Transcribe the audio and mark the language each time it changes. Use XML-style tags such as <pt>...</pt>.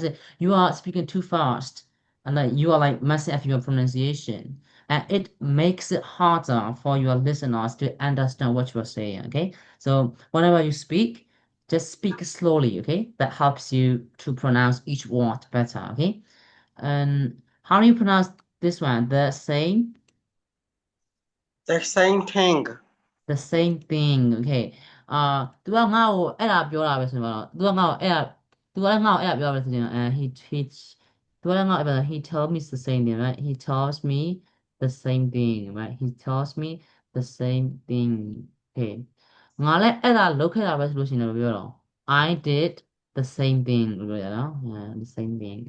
<en>Let's say you are speaking too fast and like you are like messing up your pronunciation, and it makes it harder for your listeners to understand what you're saying, okay? So whenever you speak, just speak slowly, okay? That helps you to pronounce each word better, okay? And how do you pronounce this one? The same? The same thing. The same thing okay</en> <my>သူကငါ့ကိုအဲ့ဒါပြောတာပဲဆိုတော့သူကငါ့ကိုအဲ့ဒါသူကလည်းငါ့ကိုအဲ့ဒါပြောတာပဲဆိုရင်</my> <en>he he tells me the same thing, right? He tells me the same thing, right? He tells me the same thing. Okay.</en> <my>ငါလည်းအဲ့ဒါလုပ်ခဲ့တာပဲဆိုလို့ရှိရင်လည်းပြောတော့</my> <en>I did the same thing</en> <my>လို့ပြောရအောင်</my> <en>the same thing.</en>